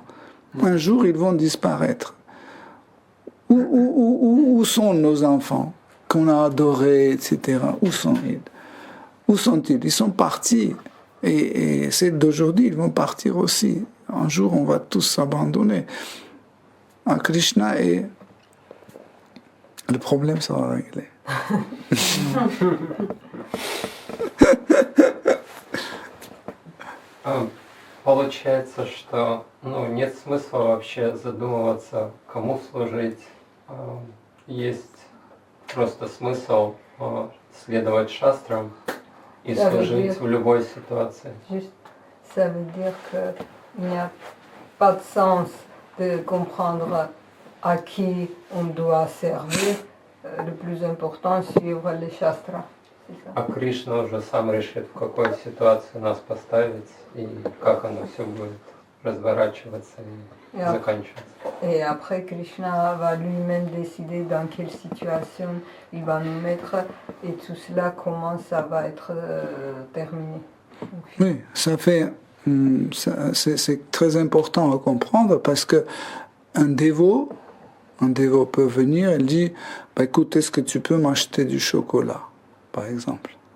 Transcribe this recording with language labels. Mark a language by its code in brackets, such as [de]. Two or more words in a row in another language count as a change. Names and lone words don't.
[fr] Un jour, ils vont disparaître. Où sont nos enfants qu'on a adorés, etc. Où sont-ils? Où sont-ils? Ils sont partis. Et c'est d'aujourd'hui, ils vont partir aussi. Un jour, on va tous s'abandonner. Krishna et le problème sera réglé. [ru] Получается, что нет смысла вообще задумываться, кому служить. Есть просто смысл следовать шастрам и служить в любой ситуации. [fr] Ça veut dire qu'il n'y a pas de sens de comprendre à qui on doit servir. Le plus important, suivre les shastras. [ru] А Кришна уже сам решит, в какой ситуации нас поставить и как оно все будет разворачиваться и заканчиваться. [fr] Et après, Krishna va lui-même décider dans quelle situation il va nous mettre et tout cela, comment ça va être terminé. Oui, c'est très important à comprendre parce que un dévot peut venir et dit, bah, écoute, est-ce que tu peux m'acheter du chocolat, par exemple?